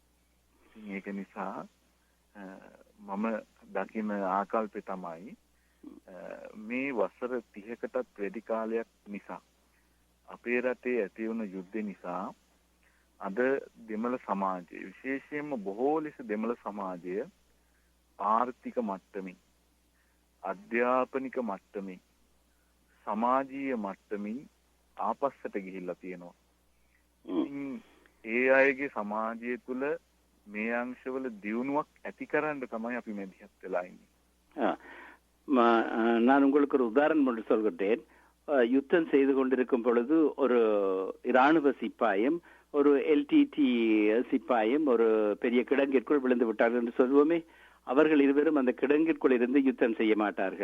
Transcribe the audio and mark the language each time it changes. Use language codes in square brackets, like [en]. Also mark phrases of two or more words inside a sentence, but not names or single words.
[si] ඉතින් ඒක නිසා මම දකින ආකල්පය තමයි මේ වසර 30කටත් වැඩි කාලයක් නිසා අපේ රටේ ඇති වුණු යුද්ධ නිසා අද දෙමළ සමාජය විශේෂයෙන්ම බොහෝ ලෙස දෙමළ සමාජය ආර්ථික මට්ටමින් අධ්‍යාපනික මට්ටමින් සමාජීය මට්ටමින් ආපස්සට ගිහිල්ලා තියෙනවා. ඒ අයගේ සමාජය තුළ මේ අංශවල දියුණුවක් ඇති කරන්න තමයි අපි මැදිහත් වෙලා ඉන්නේ. [ta] நான் உங்களுக்கு ஒரு உதாரணம் ஒன்று சொல்கிறேன். யுத்தம் செய்து கொண்டிருக்கும் பொழுது ஒரு இராணுவ சிப்பாயும் ஒரு எல்டிடி சிப்பாயும் ஒரு பெரிய கிடங்கிற்குள் விழுந்து விட்டார்கள் என்று சொல்வோமே. அவர்கள் இருவரும் அந்த கிடங்கிற்குள் இருந்து யுத்தம் செய்ய மாட்டார்கள்.